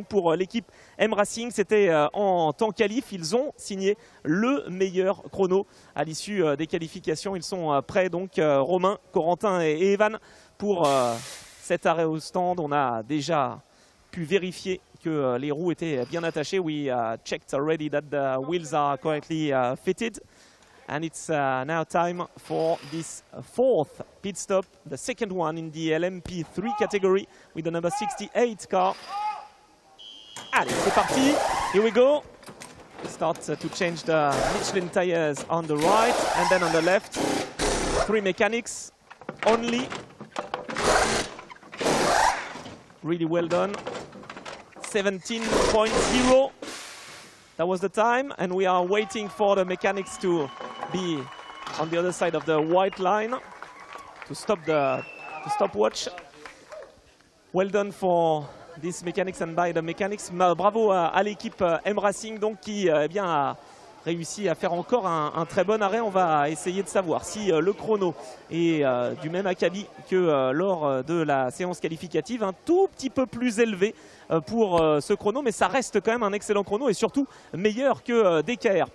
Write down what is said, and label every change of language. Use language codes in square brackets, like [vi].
[fr] Donc pour l'équipe M Racing, c'était en temps qualif, ils ont signé le meilleur chrono à l'issue des qualifications. Ils sont prêts, donc Romain, Corentin et Evan pour cet arrêt au stand. On a déjà pu vérifier que les roues étaient bien attachées. [en] We checked already that the wheels are correctly fitted. And it's now time for this fourth pit stop, the second one in the LMP3 category with the number 68 car. [fr] Allez, c'est parti. [en] Here we go. Start to change the Michelin tires on the right and then on the left. 3 mechanics only. Really well done. 17.0. That was the time, and we are waiting for the mechanics to be on the other side of the white line to stop the stopwatch. Well done for these mechanics and by the mechanics. [fr] Bravo à l'équipe M Racing donc qui eh bien, a réussi à faire encore un très bon arrêt. On va essayer de savoir si le chrono est du même acabit que lors de la séance qualificative, un tout petit peu plus élevé pour ce chrono, mais ça reste quand même un excellent chrono et surtout meilleur que DKR.